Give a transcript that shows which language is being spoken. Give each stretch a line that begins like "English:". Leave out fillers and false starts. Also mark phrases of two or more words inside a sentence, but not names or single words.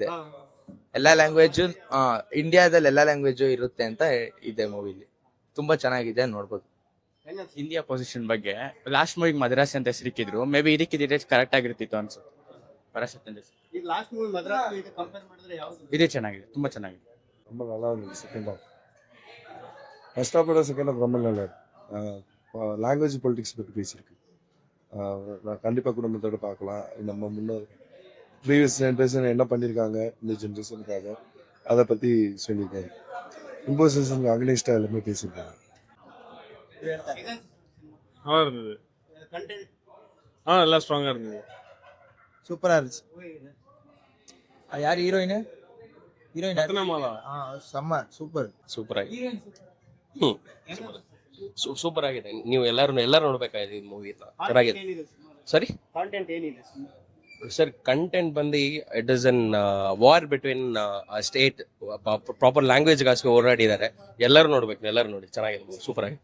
Kannada: ಎಲ್ಲಾ ಲ್ಯಾಂಗ್ವೇಜ್ ಇಂಡಿಯಾದಲ್ಲಿ ಎಲ್ಲಾ ಲ್ಯಾಂಗ್ವೇಜ್ ಇರುತ್ತೆ ಅಂತ ಇದೆ ಮೂವಿಲಿ. ತುಂಬಾ ಚೆನ್ನಾಗಿದೆ, ನೋಡ್ಬೋದು. ಇಂಡಿಯಾ ಪೊಸಿಷನ್ ಬಗ್ಗೆ
English: last movie
Kannada: ಮದ್ರಾಸ್ ಅಂತ ಹೆಸರಿಕ್ಕಿದ್ರು.
English: may be
Kannada: ಇದಕ್ಕಿದ್ರೆ ಕರೆಕ್ಟ್ ಆಗಿರ್ತಿತ್ತು ಅನ್ಸುತ್ತೆ. ಪರಾಶತ್ ಅಂತ ಹೆಸರು. ಈಗ
English: last movie
Kannada: ಮದ್ರಾಸ್ ಇದು ಕಂಪೇರ್ ಮಾಡಿದ್ರೆ ಯಾವುದು? ಇದೇ ಚೆನ್ನಾಗಿದೆ, ತುಂಬಾ ಚೆನ್ನಾಗಿದೆ.
Tamil: ரொம்ப நல்லா இருந்துச்சு
English: second half. first half second half
Tamil: ரொம்ப நல்லா இருக்கு.
English: language politics
Tamil: பற்றி பேசியிருக்கு. நான் கண்டிப்பாக குடும்பத்தோடு பார்க்கலாம். நம்ம முன்னோர்
English: previous generation
Tamil: என்ன பண்ணியிருக்காங்க இந்த ஜென்ரேஷனுக்காக அதை பற்றி சொல்லியிருக்காரு.
English: imposition against
Tamil: எல்லாமே பேசியிருக்காங்க. நல்லா இருந்தது. ಕಂಟೆಂಟ್ நல்லா ஸ்ட்ராங்காக இருந்தது. சூப்பரா இருந்துச்சு. யார் ஹீரோயின்? ரத்னமாலா செம்ம சூப்பர்.
Kannada: ಸೂಪರ್ ಆಗಿದೆ. ಸೂಪರ್ ಆಗಿದೆ. ನೀವು ಎಲ್ಲರೂ ನೋಡ್ಬೇಕಾಗಿದೆ ಈ ಮೂವಿ. ಚೆನ್ನಾಗಿದೆ. ಏನಿದೆ? ಸರಿ ಕಾಂಟೆಂಟ್ ಏನಿದೆ? ಸರ್, ಕಂಟೆಂಟ್ ಬಂದು
English: it is an war between state. proper language
Kannada: ಹೋರಾಡಿದ್ದಾರೆ. ಎಲ್ಲರೂ ನೋಡ್ಬೇಕು, ಎಲ್ಲರೂ ನೋಡಿ. ಚೆನ್ನಾಗಿದೆ, ಸೂಪರ್ ಆಗಿದೆ.